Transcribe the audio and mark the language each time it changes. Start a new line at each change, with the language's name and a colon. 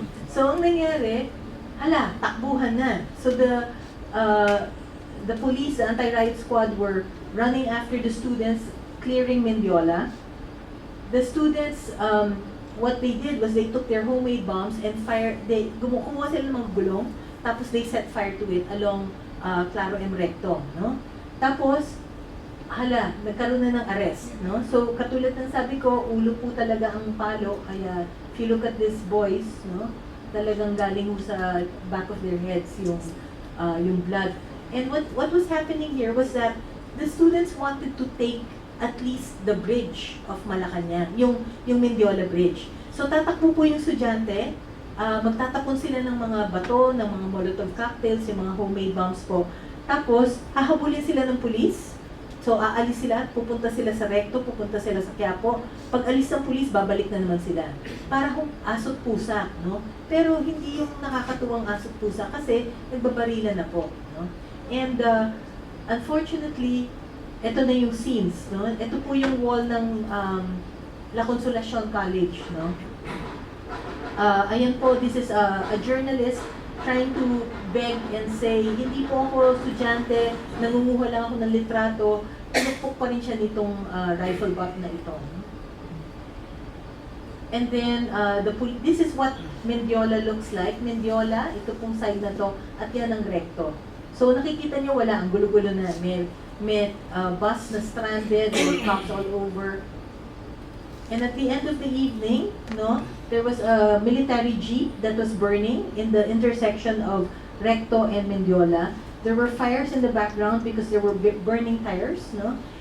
Filipino: So, ang nangyari, takbuhan na.
English: So, the police, the anti-riot squad were running after the students, clearing Mendiola. The students, what they did was they took their homemade bombs and
Filipino: kumuha sila ng mga gulong, tapos
English: they set fire to it along Claro M.
Filipino: Recto, no? Tapos, nagkaroon na ng arrest, no? So, katulad ng sabi ko, ulo po talaga ang palo, kaya
English: if you look at these boys,
Filipino: no? Talagang galing sa
English: back of their heads yung blood. And what was happening here was that the students wanted to take at least the bridge of Malacanang, yung Mendiola Bridge.
Filipino: So tatakbo po yung estudyante, magtatapon sila ng mga bato, ng mga Molotov cocktails, yung mga homemade bombs po. Tapos, hahabulin sila ng pulis. So aalis sila, pupunta sila sa Recto, pupunta sila sa Quiapo. Pag alis ng pulis, babalik na naman sila. Para kung asot pusa, no? Pero hindi yung nakakatuwang asot pusa kasi nagbabarila na po, no?
English: And unfortunately,
Filipino: ito na yung scenes, no? Ito po yung wall ng La Consolacion College, no? Ayan po,
English: this is a journalist trying to beg and say,
Filipino: hindi po ako estudyante, nangunguha lang ako ng litrato, pinupok pa rin siya nitong rifle butt na ito.
English: And then, this is what Mendiola looks like.
Filipino: Mendiola, ito pong side na to, at yan ang Recto. So nakikita nyo, wala, ang gulo-gulo na. May bus na
English: stranded, there were cops all over. And at the end of the evening, no, there was a military jeep that was burning in the intersection of Recto and Mendiola. There were fires in the background because there were burning tires, no?